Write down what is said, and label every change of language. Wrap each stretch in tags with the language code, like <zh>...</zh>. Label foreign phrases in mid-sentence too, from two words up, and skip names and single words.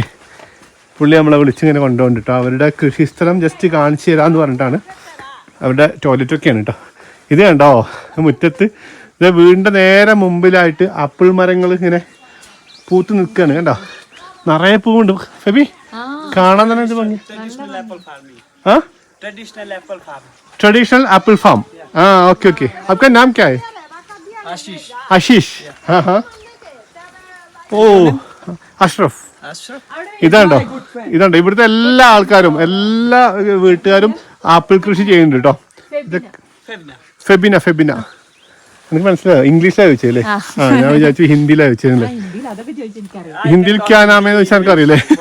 <ml>പുള്ളി നമ്മളെ വിളിച്ചിങ്ങനെ കൊണ്ടുപോകുന്നുണ്ട് കേട്ടോ. അവരുടെ കൃഷിസ്ഥലം ജസ്റ്റ് കാണിച്ചു തരാമെന്ന് പറഞ്ഞിട്ടാണ്. അവരുടെ ടോയ്ലറ്റൊക്കെയാണ് കേട്ടോ. ഇത് കണ്ടോ, മുറ്റത്ത് ഇത് വീടിൻ്റെ നേരെ മുമ്പിലായിട്ട് ആപ്പിൾ മരങ്ങൾ ഇങ്ങനെ പൂത്ത് നിൽക്കുകയാണ്. കണ്ടോ, നിറയെ പൂവുണ്ട്. ഫെബി കാണാൻ തന്നെ ഇത് ഭംഗി.</ml> <en>ആ traditional apple farm.</en> <hi>हाँ ओके. आपका नाम क्या है? आशीष. हाँ.</hi> <ml>ഓ അഷ്റഫ്. ഇതാണ്ടോ ഇവിടുത്തെ എല്ലാ ആൾക്കാരും, എല്ലാ വീട്ടുകാരും ആപ്പിൾ കൃഷി ചെയ്യുന്നുണ്ട് കേട്ടോ. ഫെബിന എനിക്ക് മനസ്സിലായോ? ഇംഗ്ലീഷിലാണ് ചോദിച്ചല്ലേ? ആ ഞാൻ വിചാരിച്ചു ഹിന്ദിയിലാണ് ചോദിച്ചല്ലേ. ഹിന്ദിയിൽ ക്യാ നാമെന്ന് വെച്ചാൽ എനിക്ക് അറിയില്ലേ.</ml>